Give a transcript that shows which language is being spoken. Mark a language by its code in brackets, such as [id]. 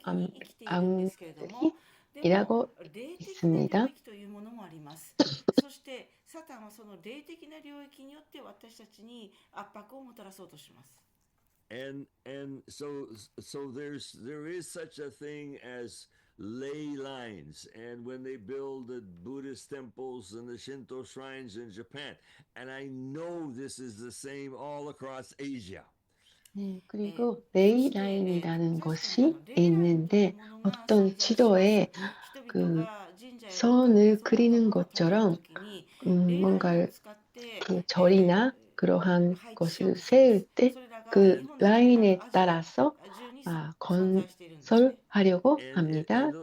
[ja] 域に生きているんですけれども、でも [ko] 악들이 [ja] 霊的な [ko] 있습니다. [ja] 領域というものもあります。そしてサタンはその霊的な領域によって私たちに圧迫をもたらそうとします。 [en] And so there is such a thing as ley lines, and when they build the Buddhist temples and the Shinto shrines in Japan, and I know this is the same all across Asia. [ko] 네, 그리고 레이라인이라는 것이 있는데 어떤 지도에 그 선을 그리는 것처럼 뭔가 그 절이나 그러한 것을 세울 때 그 라인에 따라서 건설하려고 합니다.